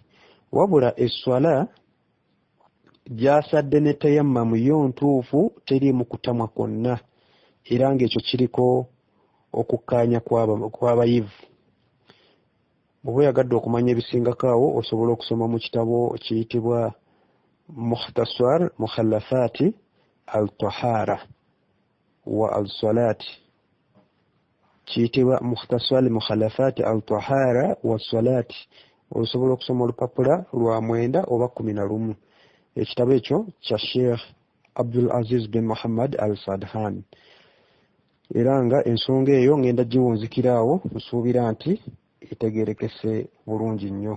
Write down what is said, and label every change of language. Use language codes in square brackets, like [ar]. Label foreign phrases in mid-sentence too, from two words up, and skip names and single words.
[lg] Wabula esswala gy'asadde ne tayammamu yo ntuufu, teriimu kutamwa kwonna, era ng'ekyo kiriko okukkaanya kw'abayivu. Bw'oba oyagadde okumanya ebisingako awo osobola okusoma mu kitabo kiyitibwa mukhtasar mukhallafati al-tahara wa al-salati, kiyitibwa mukhtasar mukhallafati al-tahara wa salati. Osobola okusoma olupapula lwa 9 oba 11. Ekitabo ekyo kya Sheikh Abdul Aziz bin Muhammad al-Sadhan. Era nga ensonga eyo ngenda giwunzikiraawo, nsuubira nti itegerekese bulungi nnyo.